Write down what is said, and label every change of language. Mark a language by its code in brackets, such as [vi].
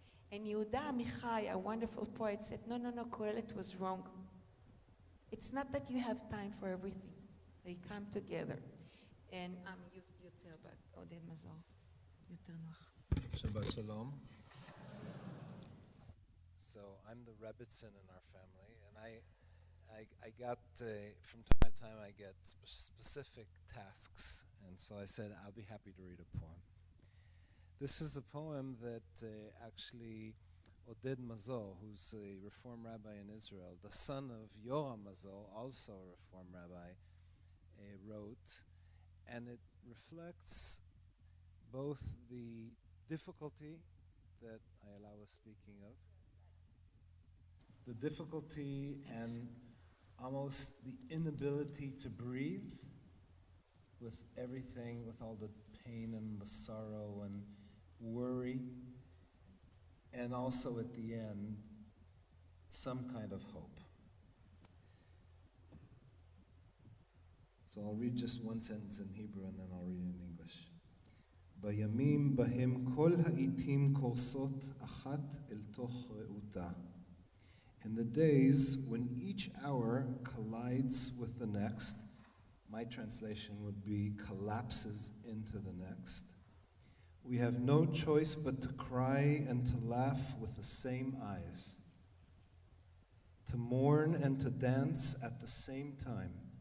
[en] And Yehuda Amichai, a wonderful poet, said, no, Kohelet was wrong. It's not that you have time for everything. They come together. [he] And יותר עודד מזור, יותר נוח. Shabbat Shalom. [en] So I'm the Rebbitzin in our family, and I got, from time to time I get specific tasks, and so I said I'll be happy to read a poem. This is a poem that actually Oded Mazo, who's a Reform rabbi in Israel, the son of Yoram Mazo, also a Reform rabbi, wrote, and it reflects both the difficulty that Ayala was speaking of, the difficulty and almost the inability to breathe with everything, with all the pain and the sorrow and worry, and also at the end, some kind of hope. So I'll read just one sentence in Hebrew and then I'll read it in English. [he] בימים בהם כל העיתים קורסות אחת אל תוך רעותה. [en] In the days when each hour collides with the next, my translation would be collapses into the next, we have no choice but to cry and to laugh with the same eyes, to mourn and to dance at the same time.